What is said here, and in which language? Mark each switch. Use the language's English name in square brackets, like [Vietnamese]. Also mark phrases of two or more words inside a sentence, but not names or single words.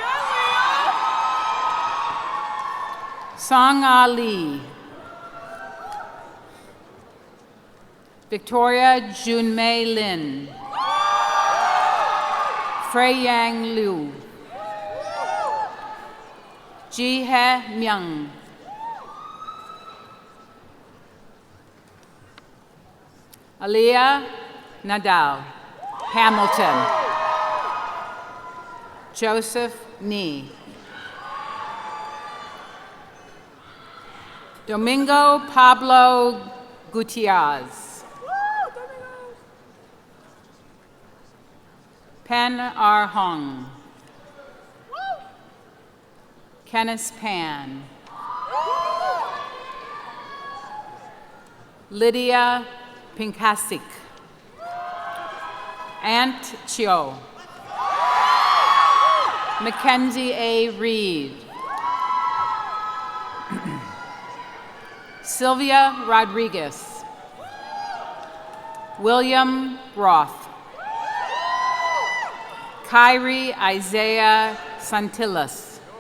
[English] Song Ali. Victoria Junmei Lin. Frey Yang Liu. Ji He Myung. Aliyah Nadal. Hamilton. Joseph Nee. Domingo Pablo Gutierrez. Pen R. Hong. Kenneth Pan. Lydia Pinkasik. Ant Chio. Mackenzie A. Reed. Sylvia Rodriguez. William Roth. Kyrie Isaiah Santillas.